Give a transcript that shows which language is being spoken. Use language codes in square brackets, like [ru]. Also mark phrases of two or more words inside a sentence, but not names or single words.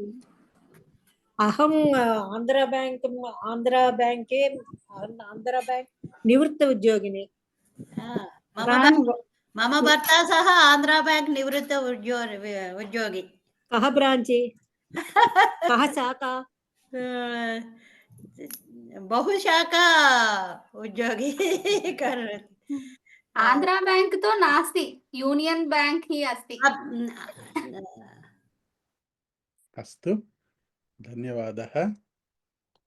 [sa] అహం ఆంధ్ర బ్యాంక్ నివృత్త ఉద్యోగిని. మమ భర్త సహ ఆంధ్ర బ్యాంక్ నివృత్త ఉద్యోగి. కహ బ్రాంచి కహ శాఖ बहुशाख उद्योगी आंध्रा बैंक तो नास्ति, यूनियन बैंक ही अस्ति. अस्तु, धन्यवादः.